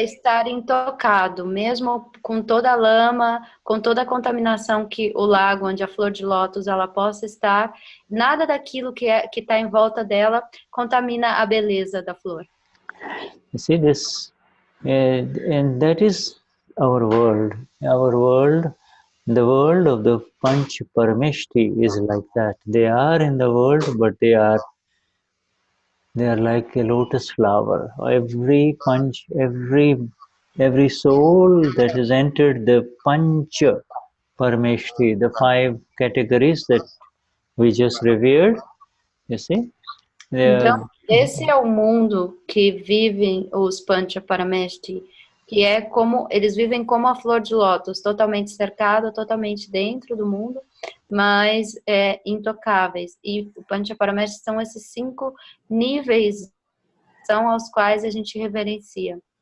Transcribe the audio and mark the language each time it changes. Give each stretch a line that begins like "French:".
Portuguese: é estar intocado, mesmo com toda a lama, com toda a contaminação que o lago onde a flor de lótus ela possa estar, nada daquilo que está em volta dela contamina a beleza da flor.
English: You see this, and that is our world. Our world The world of the Panch Parameshti is like that. They are in the world, but they are like a lotus flower. Every Panch, every soul that has entered the Panch Parameshti, the 5 categories that we just revered, you see,
Portuguese: Então,
English: they
Portuguese: esse é o mundo que vivem os Pancha Parameshti, que é como, eles vivem como a flor de lótus, totalmente cercado, totalmente dentro do mundo, mas intocáveis. E o Pancha Parameshti são esses 5 níveis, são aos quais a gente reverencia.